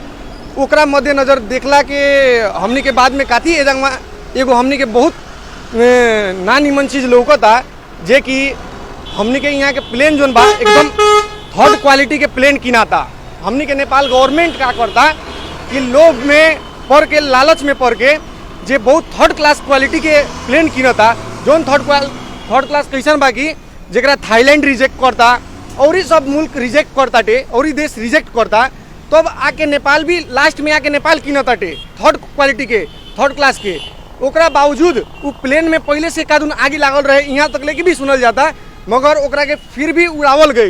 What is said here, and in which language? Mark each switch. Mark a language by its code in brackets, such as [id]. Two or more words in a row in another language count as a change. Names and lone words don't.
[bho] ओकरा मद्देनजर देखला के हमनी के बाद में काथी एजामा एगो हमनी के बहुत ना निमन चीज़ लौकता जे कि हमनी के यहाँ के प्लेन जोन बा एकदम [en] third quality [bho] के प्लेन किनाता। हमनी के नेपाल गवर्नमेंट का करता कि लोभ में पड़ के लालच में पड़ के जे बहुत [en] third class quality [bho] के प्लेन किनता जोन [en] third class [bho] कैसन बा कि जरा थाईलैंड रिजेक्ट करता और ही सब मुल्क रिजेक्ट करता टे और ही देश रिजेक्ट करता तब आके नेपाल भी लास्ट में आके नेपाल किनता टे [en] third quality [bho] के [en] third class [bho] के। ओकरा बावजूद वो प्लेन में पहले से कादून आगे लागल रहे यहाँ तक लेके भी सुनल जाता मगर ओकरा के फिर भी उड़ावल गई।